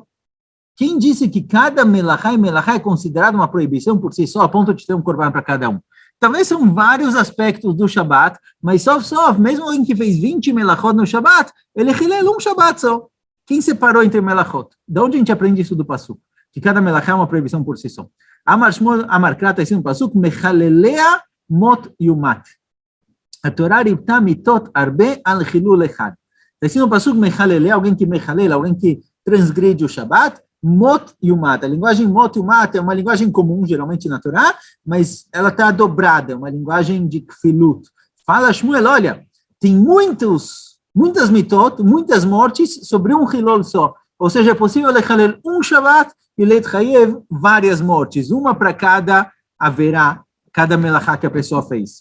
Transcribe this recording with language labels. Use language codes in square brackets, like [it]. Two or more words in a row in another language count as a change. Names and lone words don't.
[pt] Quem disse que cada melachá e melachá é considerado uma proibição por si só, a ponto de ter um korban para cada um? Talvez são vários aspectos do Shabbat, mas só, mesmo alguém que fez 20 melachot no Shabbat, ele hilel um Shabbat só. Quem separou entre melachot? De onde a gente aprende isso do Pasuk? Que cada melachá é uma proibição por si só. [he] אמר שמואל אמר קרא, [pt] está no [he] Pasuk, מחלליה מות יומת. התורה ריבתה מיתות הרבה על חילול אחד. [pt] Está no Pasuk, mechalelea, alguém que mechalela, alguém que transgride o Shabbat, [he] מות יומת. [pt] A linguagem [he] מות יומת [pt] é uma linguagem comum, geralmente na Torá, mas ela está dobrada, uma linguagem de kfilut. Fala Shmuel, olha, tem muitas mitot, muitas mortes sobre um chilul só. Ou seja, é possível lechalel um Shabbat e leitchayev várias mortes, uma para cada haverá, cada melachá que a pessoa fez.